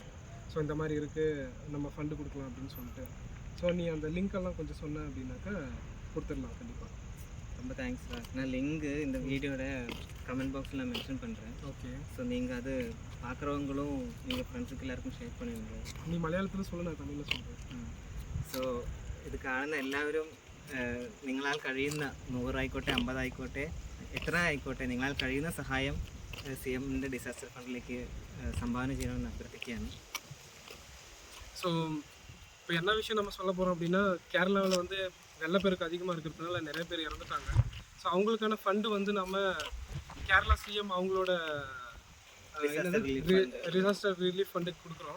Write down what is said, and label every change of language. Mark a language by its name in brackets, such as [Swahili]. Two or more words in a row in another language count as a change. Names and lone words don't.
[Tamil] ஸோ இந்த மாதிரி இருக்குது, நம்ம ஃபண்டு கொடுக்கலாம் அப்படின்னு சொல்லிட்டு. ஸோ நீ அந்த லிங்க்கெல்லாம் கொஞ்சம் சொன்ன அப்படின்னாக்கா கொடுத்துடலாம் கண்டிப்பாக. ரொம்ப தேங்க்ஸ்டா. நான் லிங்கு இந்த வீடியோட [English] comment boxil [Tamil] நான் மென்ஷன் பண்ணுறேன். ஓகே. ஸோ நீங்கள் அது பார்க்குறவங்களும் நீங்கள் ஃப்ரெண்ட்ஸுக்கு எல்லாருக்கும் ஷேர் பண்ணுவீங்க. [Malayalam] നീ മലയാളത്തിൽ [Tamil] சொல்லு, நான் தமிழில் சொல்கிறேன். [Malayalam] സോ ഇത് കാണുന്ന എല്ലാവരും നിങ്ങളാൽ കഴിയുന്ന 100 ആയിക്കോട്ടെ 50 ആയിക്കോട്ടെ എത്ര ആയിക്കോട്ടെ നിങ്ങളാൽ കഴിയുന്ന സഹായം CMൻ്റെ [English] disaster fundilekku [Malayalam] സംഭാവന ചെയ്യണമെന്ന് അഭ്യർത്ഥിക്കുകയാണ്. [Tamil] ஸோ இப்போ என்ன விஷயம் நம்ம சொல்ல போகிறோம் அப்படின்னா, கேரளாவில் வந்து வெள்ளப்பெருக்கு அதிகமாக இருக்கிறதுனால நிறைய பேர் இறந்துட்டாங்க. ஸோ அவங்களுக்கான ஃபண்டு வந்து நம்ம கேரளா சிஎம் அவங்களோட [English] disaster relief fundukku [Tamil] கொடுக்குறோம்.